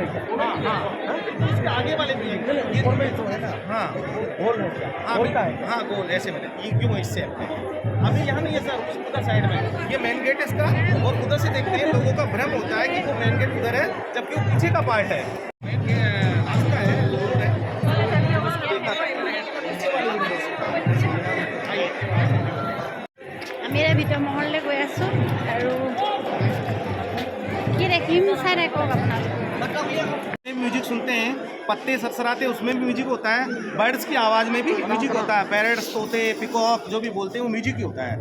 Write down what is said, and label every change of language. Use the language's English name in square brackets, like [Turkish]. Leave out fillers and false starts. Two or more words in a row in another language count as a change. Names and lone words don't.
[Hindi] हाँ हाँ, इसके आगे वाले भी हैं। ये हाँ हाँ गोल ऐसे बने, ये क्यों इससे अभी यहाँ नहीं है सर, उधर साइड में ये मेन गेट है इसका। और उधर से देखते हैं लोगों का भ्रम होता है कि वो मेन गेट उधर है, जबकि वो पीछे का पार्ट है। रास्ता है, रोड है। [Assamese] আমি এতিয়া ভিতৰ মহললৈ গৈ আছোঁ আৰু কি দেখিম চাই থাকক আপোনালোকে। [Hindi] म्यूजिक सुनते हैं, पत्ते सरसराते उसमें भी म्यूजिक होता है, बर्ड्स की आवाज़ में भी म्यूजिक होता है, पैरट्स, तोते, पिकॉक जो भी बोलते हैं वो म्यूजिक ही होता है।